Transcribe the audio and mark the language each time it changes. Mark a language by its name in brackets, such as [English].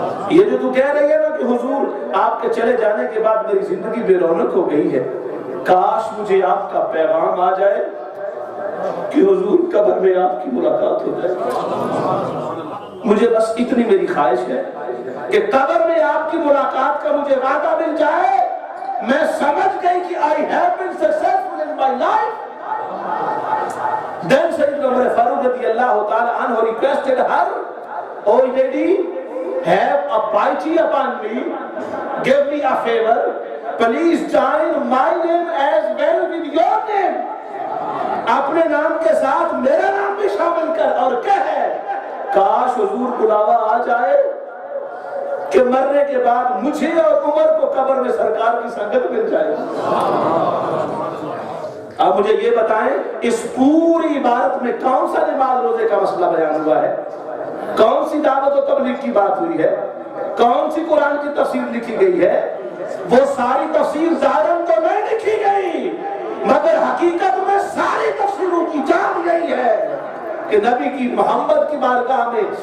[Urdu] یہ جو تو کہہ رہی ہے نا کہ حضور آپ کے چلے جانے کے بعد میری زندگی بے رونق ہو گئی ہے, کاش مجھے آپ کا پیغام آ جائے کہ حضور قبر میں آپ کی ملاقات ہو جائے. مجھے بس اتنی میری خواہش ہے کہ قبر میں آپ کی ملاقات کا مجھے وعدہ مل جائے. میں سمجھ گئی کہ [English] I have been successful in my life. Then Sayyidina Umar Farooq radiyallahu ta'ala anhu requested her, oh lady, have a pity upon me, give me a favor, please join my name as well with your name. [Urdu] اپنے نام کے ساتھ میرا نام بھی شامل کر اور کہے, کاش حضور بلاوا آ جائے کہ مرنے کے بعد مجھے اور عمر کو قبر میں سرکار کی سنگت مل جائے. اب مجھے یہ بتائیں, اس پوری عبارت میں کون سا نماز روزے کا مسئلہ بیان ہوا ہے, کون سی دعوت و تبلیغ کی بات ہوئی ہے, کون سی قرآن کی تفسیر لکھی گئی ہے؟ وہ ساری تفسیر ظاہراً تو نہیں لکھی گئی, مگر حقیقت میں ساری تفسیروں کی جان یہی ہے کہ نبی کی محمد کی بارگاہ میں